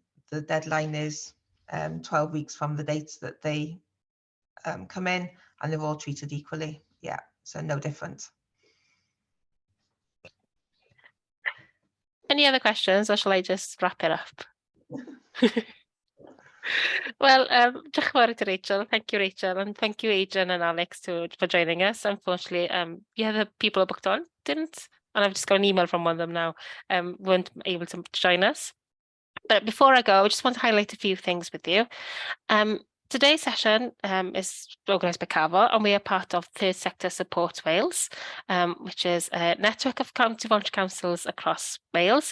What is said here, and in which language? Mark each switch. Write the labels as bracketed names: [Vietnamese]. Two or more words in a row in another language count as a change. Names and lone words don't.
[English] The deadline is 12 weeks from the dates that they come in, and they're all treated equally. Yeah, so no difference. Any other questions, or shall I just wrap it up? Well, [Welsh] diolch yn fawr [English] to Rachel. Thank you, Rachel, and thank you, Adrian and Alex, for joining us. Unfortunately, yeah, the people booked on didn't, and I've just got an email from one of them now, weren't able to join us. But before I go, I just want to highlight a few things with you. Today's session is organised by CAFO, and we are part of Third Sector Support Wales, which is a network of county voluntary councils across Wales.